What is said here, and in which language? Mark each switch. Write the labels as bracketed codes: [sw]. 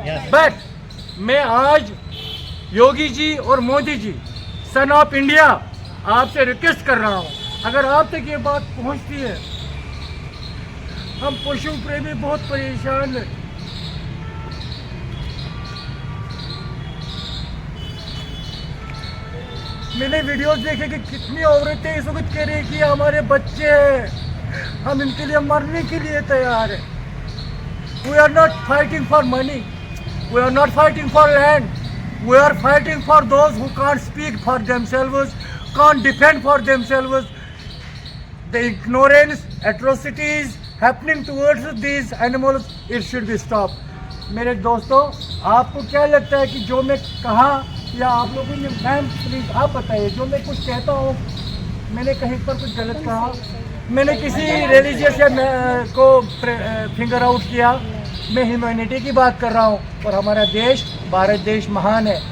[hi] But मैं आज योगी जी और Modi ji, son of India, आपसे रिक्वेस्ट कर रहा हूँ, अगर आप तक ये बात पहुँचती है, हम पशु प्रेमी बहुत परेशान हैं. मैंने वीडियोस देखे कि कितनी औरतें इस वक्त कह रही है कि हमारे बच्चे हैं, हम इनके लिए मरने के लिए तैयार हैं. [en] We are not fighting for money. We are not fighting for land. We are fighting for those who can't speak for themselves, can't defend for themselves. The ignorance, atrocities happening towards these animals, it should be stopped. [hi] मेरे दोस्तों, आपको क्या लगता है कि जो मैं कहा, या आप लोगों ने, मैम प्लीज़ आप बताइए, जो मैं कुछ कहता हूँ, मैंने कहीं पर कुछ गलत कहा, मैंने किसी रिलीजियस या को फिंगर आउट किया? मैं ह्यूमैनिटी की बात कर रहा हूँ. और हमारा देश, भारत देश महान है.